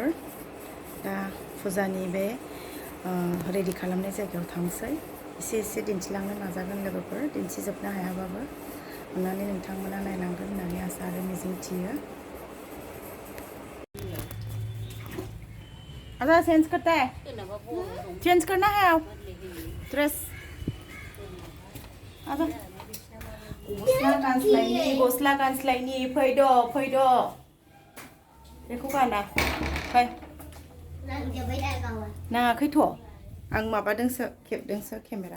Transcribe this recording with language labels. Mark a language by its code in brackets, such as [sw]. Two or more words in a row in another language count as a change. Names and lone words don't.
[brx] दा फुजानि बे रेडि खालामनाय जायगायाव थांसै. एसे दिन्थिलांनो नाजागोन लोगोफोर, दिन्थिजोबनो हायाबाबो. अन्नानै नोंथांमोना नायलांगोन होननानै आसा आरो मिजिंथियो. [hi] आजा चेंज करते हैं, चेंज करना है आप ड्रेस. [brx] आजा गस्ला गानस्लायनि फैद' बेखौ गाना फै. नाङाखैथ' आं माबादोंसो, खेबदोंसो केमेरा.